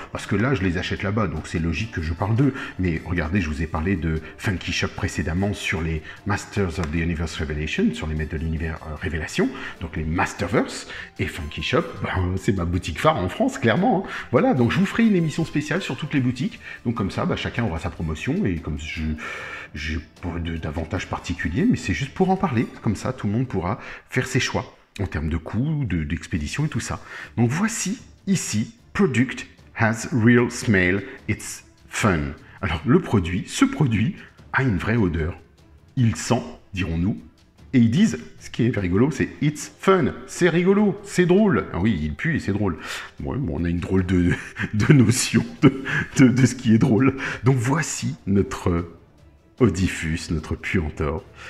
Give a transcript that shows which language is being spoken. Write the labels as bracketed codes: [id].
[fr] Parce que là, je les achète là-bas, donc c'est logique que je parle d'eux. Mais regardez, je vous ai parlé de Funky Shop précédemment sur les Masters of the Universe Revelation, sur les Maîtres de l'Univers Révélation, donc les Masterverse, et Funky Shop, ben, c'est ma boutique phare en France, clairement. Hein. Voilà, donc je vous ferai une émission spéciale sur toutes les boutiques. Donc comme ça, ben, chacun aura sa promotion, et comme je pas d'avantages particuliers, mais c'est juste pour en parler. Comme ça, tout le monde pourra faire ses choix en termes de coûts, d'expédition et tout ça. Donc voici, ici, [en] Product has real smell, it's fun. [fr] Alors le produit, ce produit a une vraie odeur. Il sent, dirons-nous, et ils disent, ce qui est rigolo, c'est « [en] it's fun [fr] », c'est rigolo, c'est drôle. Ah oui, il pue et c'est drôle. Ouais, bon, on a une drôle de notion de ce qui est drôle. Donc voici notre Odysseus, notre Puantor.